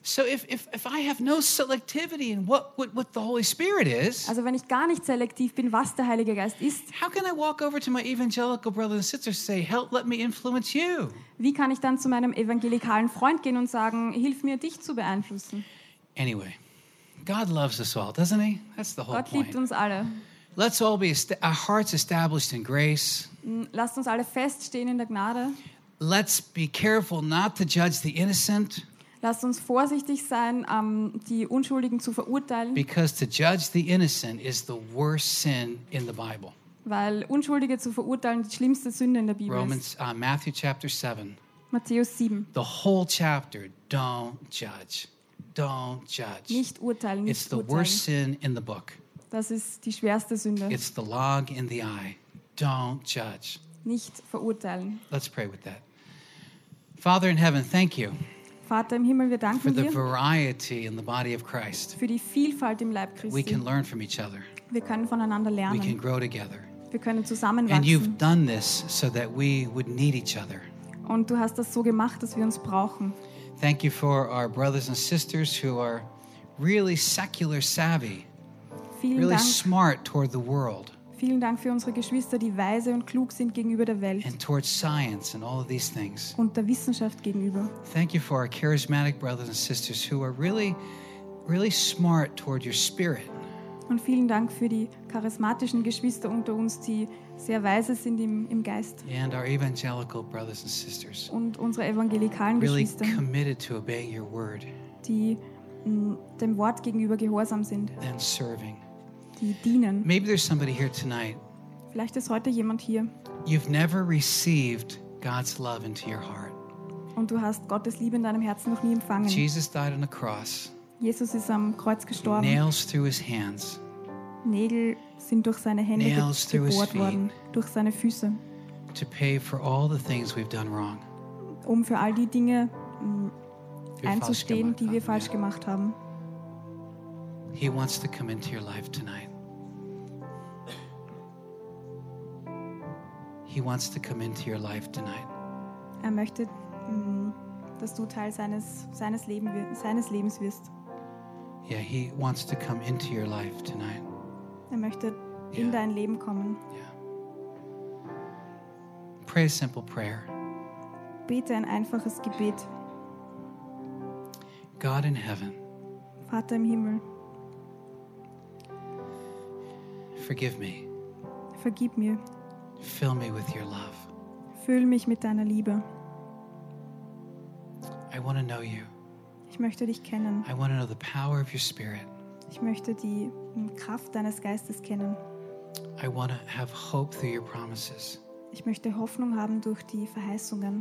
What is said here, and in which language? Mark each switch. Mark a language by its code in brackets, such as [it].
[en] So if I have no selectivity in what the Holy Spirit is, [de] also wenn ich gar nicht selektiv bin, was der Heilige Geist ist, [en] how can I walk over to my evangelical brother and sister and say, help, let me influence you? [de] Wie kann ich dann zu meinem evangelikalen Freund gehen und sagen, hilf mir, dich zu beeinflussen? [en] Anyway, God loves us all, doesn't he? That's the whole [de] point. Gott liebt uns alle. [en] Let's all be our hearts established in grace. [de] Lasst uns alle feststehen in der Gnade. [en] Let's be careful not to judge the innocent. [de] Lasst uns vorsichtig sein, die Unschuldigen zu verurteilen. [en] Because to judge the innocent is the worst sin in the Bible. [de] Weil Unschuldige zu verurteilen die schlimmste Sünde in der Bibel ist. [en] Romans, Matthew chapter 7. [de] Matthäus 7. [en] The whole chapter, don't judge. Don't judge. [de] Nicht urteilen, nicht [en] It's the worst sin in the book. [de] Das ist die schwerste Sünde. [en] It's the log in the eye. Don't judge. [de] Nicht verurteilen. [en] Let's pray with that. Father in heaven, thank you. [de] Vater im Himmel, wir danken [en] for the [de] dir [en] variety in the body of Christ. [de] Für die Vielfalt im Leib Christi. [en] We can learn from each other. [de] Wir können voneinander lernen. [en] We can grow together. [de] Wir können zusammenwachsen. [en] And you've done this so that we would need each other. [de] Und du hast das so gemacht, dass wir uns brauchen. [en] Thank you for our brothers and sisters who are really secular savvy. [de] Vielen [en] really [de] Dank. [en] Smart toward the world. [de] Vielen Dank für unsere Geschwister, die weise und klug sind gegenüber der Welt [en] and towards science and all of these things. [de] Und der Wissenschaft gegenüber. [en] Thank you for our charismatic brothers and sisters who are really, really smart toward your spirit. [de] Und vielen Dank für die charismatischen Geschwister unter uns, die sehr weise sind im Geist. [en] And our evangelical brothers and sisters. [de] Und unsere evangelikalen [en] really [de] Geschwister. [en] Committed to obeying your word. [de] Die dem Wort gegenüber gehorsam sind. [en] And serving. [de] Dienen. [en] Maybe there's somebody here tonight. [de] Vielleicht ist heute jemand hier. [en] You've never received God's love into your heart. [de] Und du hast Gottes Liebe in deinem Herzen noch nie empfangen. [en] Jesus died on the cross. [de] Jesus ist am Kreuz gestorben. [en] Nails through his hands. [de] Nägel sind durch seine Hände gebohrt worden, durch seine Füße. [en] To pay for all the things we've done wrong. [de] Um für all die Dinge einzustehen, die wir falsch gemacht haben. [en] He wants to come into your life tonight. He wants to come into your life tonight. [de] Er möchte, dass du Teil seines Lebens wirst. [en] Yeah, he wants to come into your life tonight. [de] Er möchte in dein Leben kommen. [en] Yeah. pray a simple prayer. [de] Bete ein einfaches Gebet. [en] God in heaven. [de] Vater im Himmel. [en] Forgive me. [de] Vergib mir. [en] Fill me with your love. [de] Füll mich mit deiner Liebe. [en] I want to know you. [de] Ich möchte dich kennen. [en] I want to know the power of your spirit. [de] Ich möchte die Kraft deines Geistes kennen. [en] I want to have hope through your promises. [de] Ich möchte Hoffnung haben durch die Verheißungen.